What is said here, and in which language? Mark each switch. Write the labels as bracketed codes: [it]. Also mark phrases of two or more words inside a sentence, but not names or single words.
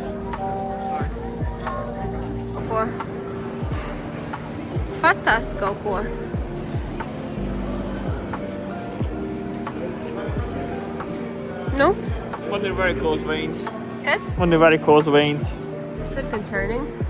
[lv] Ko? Pastāsti kaut ko. Nu? [en] When they're very close veins. [lv] Kas? [en] When they're very close veins. [lv] Tas ir concerning.